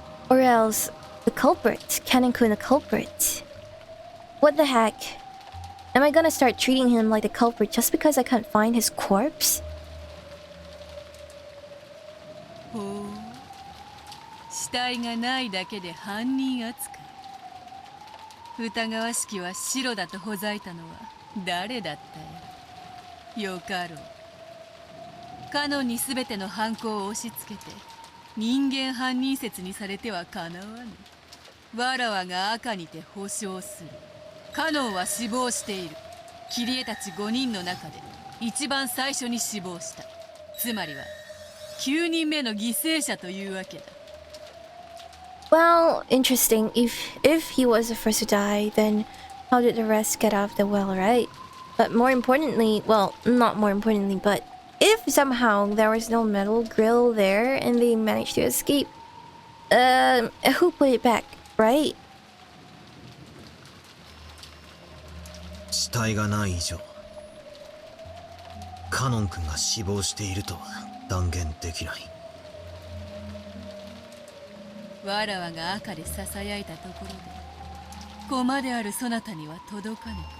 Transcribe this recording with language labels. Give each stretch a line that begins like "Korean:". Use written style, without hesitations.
English: Or else, the culprit, Kanon-kun a culprit. What the heck? Am I gonna start treating him like the culprit just because I can't find his corpse? Oh.
Japanese: 死体がないだけで犯人扱い。疑わしきは白だとほざいたのは誰だったよ。よかろう。カノンに全ての犯行を押し付けて人間犯人説にされてはかなわぬ。わらわが赤にて保証する。カノンは死亡している。キリエたち5人の中で一番最初に死亡した。つまりは9人目の犠牲者というわけだ。
English: Well, interesting. If he was the first to die, then how did the rest get out of the well, right? But more importantly, well, not more importantly, but if somehow there was no metal grill there and they managed to escape, who put it back, right?
Japanese: 死体がない以上、カノン君が死亡しているとは断言できない。わらわが赤でささやいたところで駒であるそなたには届かぬ。